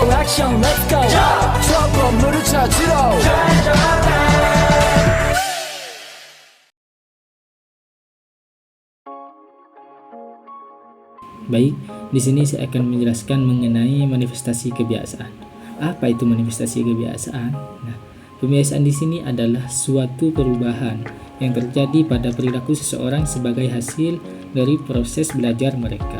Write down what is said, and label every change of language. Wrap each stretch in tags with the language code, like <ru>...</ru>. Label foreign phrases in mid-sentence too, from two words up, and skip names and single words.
<ko>액션</ko> <en>let's go</en> <ko>저 건물을 찾으러</ko> <id>Baik, di sini saya akan menjelaskan mengenai manifestasi kebiasaan. Apa itu manifestasi kebiasaan? Nah, kebiasaan di sini adalah suatu perubahan yang terjadi pada perilaku seseorang sebagai hasil dari proses belajar mereka.</id>